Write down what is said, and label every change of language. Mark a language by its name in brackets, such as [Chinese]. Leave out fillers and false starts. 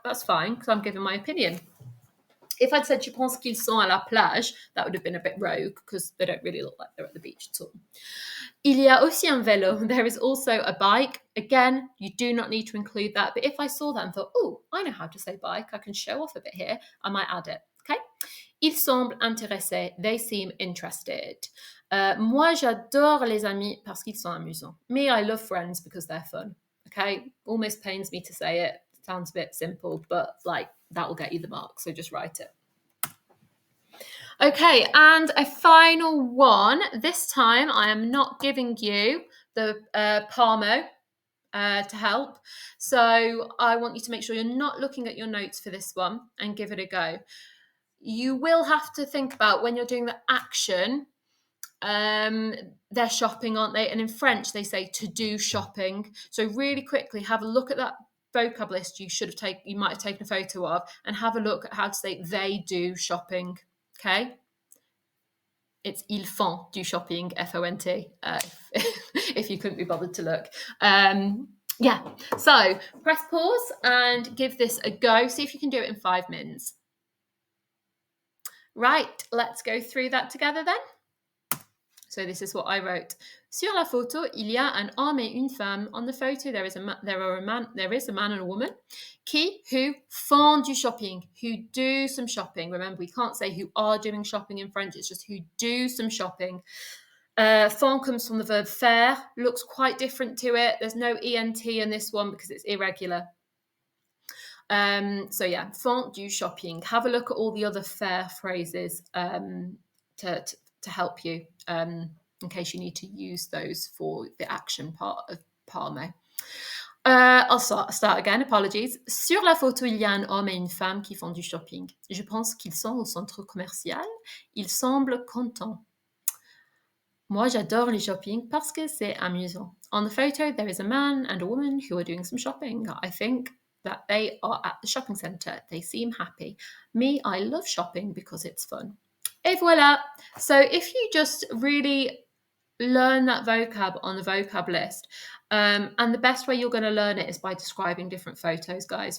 [English] That's fine because I'm giving my opinion. If I'd said [French] je pense qu'ils sont à la plage, [English] that would have been a bit rogue because they don't really look like they're at the beach at all. [French] Il y a aussi un vélo. [English] There is also a bike. Again, you do not need to include that. But if I saw that and thought, oh, I know how to say bike, I can show off a bit here, I might add it. Okay. [French] Ils semblent intéressés. [English] They seem interested. [French] Moi, j'adore les amis parce qu'ils sont amusants. [English] Me, I love friends because they're fun. Okay. Almost pains me to say it. Sounds a bit simple, but that will get you the mark. So just write it. Okay, and a final one. This time I am not giving you the Palmo to help. So I want you to make sure you're not looking at your notes for this one and give it a go. You will have to think about when you're doing the action, they're shopping, aren't they? And in French, they say to do shopping. So really quickly, have a look at that vocab list you might have taken a photo of, and have a look at how to say they do shopping. Okay. It's [French] ils font du shopping, [English] F-O-N-T, if you couldn't be bothered to look. Yeah, so press pause and give this a go. See if you can do it in 5 minutes. Right, let's go through that together then. So this is what I wrote. [French] Sur la photo, il y a un homme et une femme. [English] On the photo, there is a man and a woman. Qui, who, [French] font du shopping, [English] who do some shopping. Remember, we can't say who are doing shopping in French. It's just who do some shopping. Font comes from the verb faire. Looks quite different to it. There's no ENT in this one because it's irregular. So yeah, [French] font du shopping. [English] Have a look at all the other faire phrases to help you in case you need to use those for the action part of Palme. I'll start again, apologies. [French] Sur la photo, il y a un homme et une femme qui font du shopping. Je pense qu'ils sont au centre commercial. Ils semblent contents. Moi, j'adore le shopping parce que c'est amusant. [English] On the photo, there is a man and a woman who are doing some shopping. I think that they are at the shopping centre. They seem happy. Me, I love shopping because it's fun. [French] Et voilà. [English] So if you just really learn that vocab on the vocab list, and the best way you're going to learn it is by describing different photos, guys.